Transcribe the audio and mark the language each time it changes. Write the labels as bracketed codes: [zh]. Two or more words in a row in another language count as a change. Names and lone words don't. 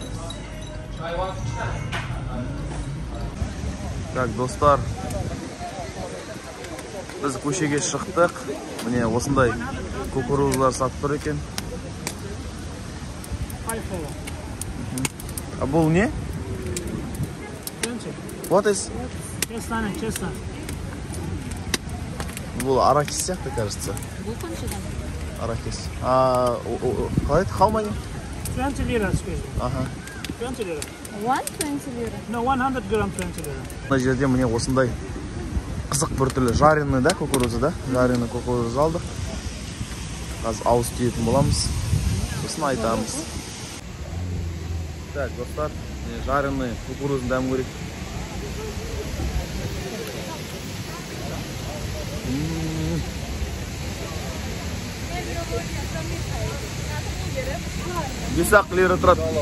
[kk] Так, достар, біз көшеге шықтық. Міне осындай кукурузлар сатып тұр екен. А бұл не? [en] What is? [ru] Честно. [kk] Бұл арахис сияқты, кажется. Бұл қаншадан? Арахис. Қалай? [en] How many? 20 lira, excuse me. Аха. 20 lira. [kk] 120 лира. [en] No, 100 gram 20 lira. [kk] Мына жерде міне осындай қызық бір түрлі жареный да, кукуруза да? Жареный кукуруза алдық. Қазір ауыз түйетін боламыз. Сосын айтамыз. Так, достар, жареный кукурузын дәмін көрейік. Бесақ лира тұрады.